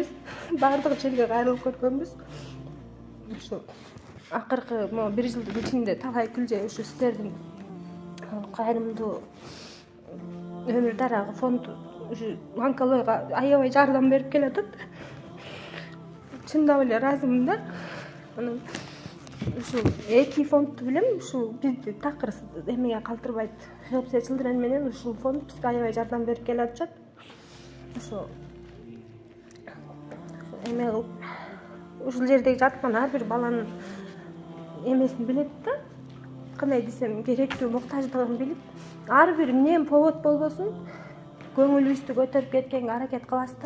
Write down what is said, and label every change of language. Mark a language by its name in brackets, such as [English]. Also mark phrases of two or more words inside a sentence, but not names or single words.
[Kyrgyz] Баардык жерге кайрылып көргөнбүз. Ушу акыркы 1 жылдын ичинде талай Күлөжө ушу сиздердин кайрымдуу өмүр дарагы фонд ушу онкологияга аябай жардам берип келатат. Чындап эле ыраазымын да. Анан ушу эки фондду билем, ушу бизди такыр эмеге калтырбайт. Help the Children менен ушул фонд бизге аябай жардам берип келатышат. Ошо эме кылып ушул жердеги жаткан ар бир баланын эмесин билет да. Кандай десем, керектүү муктаждыгын билип, ар бир эмне повод болбосун, көңүлүбүздү көтөрүп кеткенге аракет кыласыздар.